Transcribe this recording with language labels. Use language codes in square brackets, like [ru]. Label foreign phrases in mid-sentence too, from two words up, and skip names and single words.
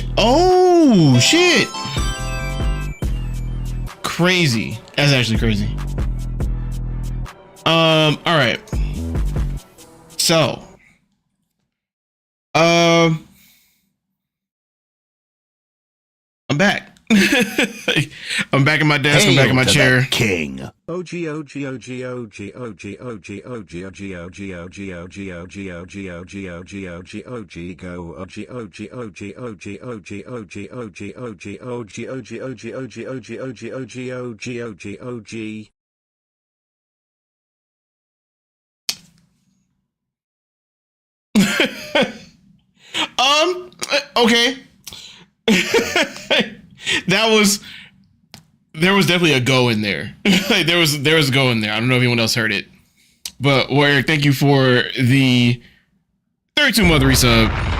[en] Oh, shit. Crazy. That's actually crazy. All right. So, I'm back. I'm back in my desk. I'm back in my chair. King. OG OG OG OG OG OG OG OG OG OG OG OG OG OG OG OG OG go OG OG OG OG OG OG OG OG OG OG OG OG OG OG OG OG Okay. There was definitely a go in there. Like there was a go in there. I don't know if anyone else heard it. But Warrior, thank you for the 32-month resub.